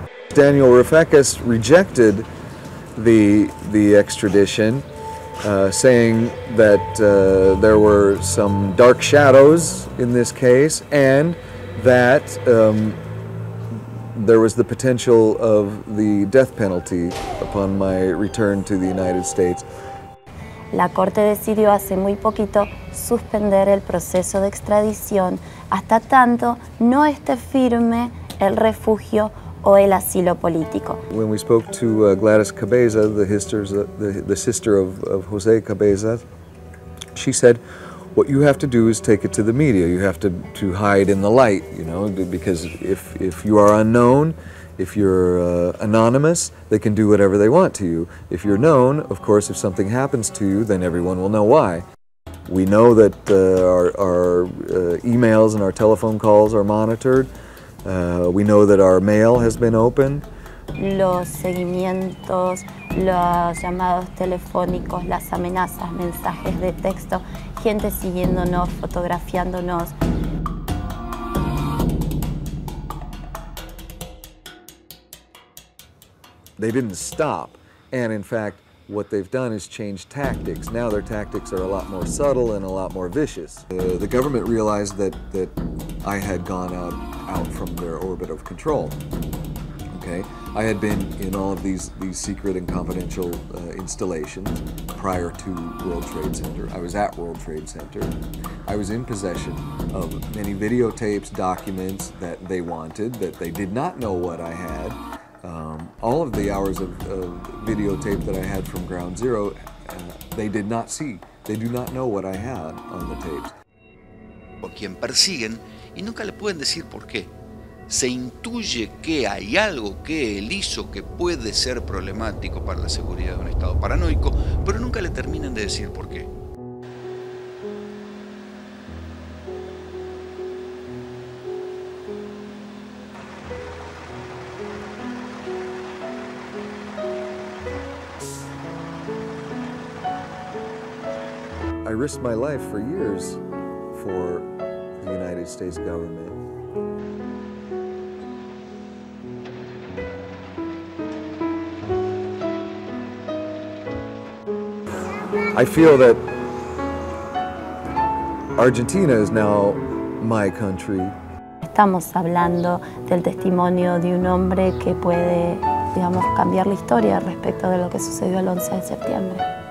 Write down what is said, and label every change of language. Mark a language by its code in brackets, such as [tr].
[en] Daniel Rafekis rejected the extradition, saying that there were some dark shadows in this case and that there was the potential of the death penalty upon my return to the United States. [es] La Corte decidió hace muy poquito suspender el proceso de extradición hasta tanto no esté firme el refugio o el asilo político. [en] When we spoke to Gladys Cabeza, the sister of Jose Cabeza, she said, what you have to do is take it to the media. You have to hide in the light, you know, because if you are unknown, if you're anonymous, they can do whatever they want to you. If you're known, of course, if something happens to you, then everyone will know why. We know that our emails and our telephone calls are monitored. We know that our mail has been opened. [es] Los seguimientos, los llamados telefónicos, las amenazas, mensajes de texto, gente siguiéndonos, fotografiándonos. [en] They didn't stop, and in fact, what they've done is change tactics. Now their tactics are a lot more subtle and a lot more vicious. The government realized that I had gone out from their orbit of control. Okay, I had been in all of these secret and confidential installations prior to World Trade Center. I was at World Trade Center. I was in possession of many videotapes, documents that they wanted, that they did not know what I had. All of the hours of videotape that I had from Ground Zero, they did not see. They do not know what I had on the tapes. [es] O quien persiguen y nunca le pueden decir por qué. Se intuye que hay algo que él hizo que puede ser problemático para la seguridad de un estado paranoico, pero nunca le terminan de decir por qué. [en] I risked my life for years for the United States government. I feel that Argentina is now my country. [es] Estamos hablando del testimonio de un hombre que puede, digamos, cambiar la historia respecto de lo que sucedió el 11 de septiembre.